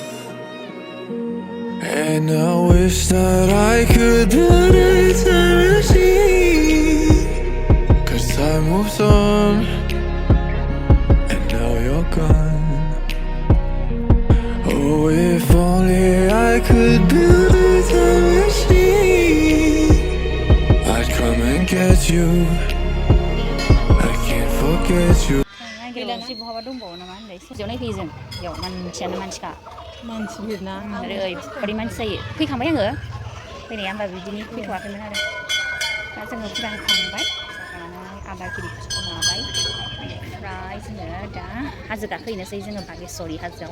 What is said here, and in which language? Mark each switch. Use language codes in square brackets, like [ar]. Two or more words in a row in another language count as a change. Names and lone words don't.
[en] And I wish that I could build a time machine, 'cause time moves on, and now you're gone. Oh, if only I could build a time machine, I'd come and get you. I can't forget [brx] गैला ना बहाबा दंबावो नामा होनलाय ससेयाव नायफैयो जों बेयाव मानसियानो मानसिखा मानसि भिरना ओरैबायदि मानसि जायो फैखांबाय आङो फैनाया होमबा बिदिनि फैथ'वाखैमोन आरो दा जोङो फुजा होखांबाय जाखांनानै आबाद गिरिफोरखौ लाबाय ओमफ्राय जोङो दा हाजो गाखोहैनोसै जोङो बागेश्वरि हाजोआव